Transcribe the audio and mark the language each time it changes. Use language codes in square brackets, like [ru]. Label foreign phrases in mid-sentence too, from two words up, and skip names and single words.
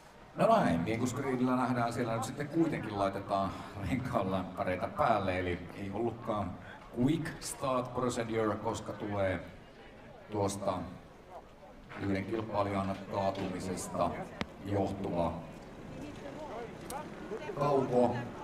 [fi] No näin, niin kuin screenillä nähdään, siellä nyt sitten kuitenkin laitetaan renkaanlämpäreitä päälle, eli ei ollutkaan [en] quick start procedure, [fi] koska tulee tuosta yhden kilpailijan kaatumisesta johtuva tauko.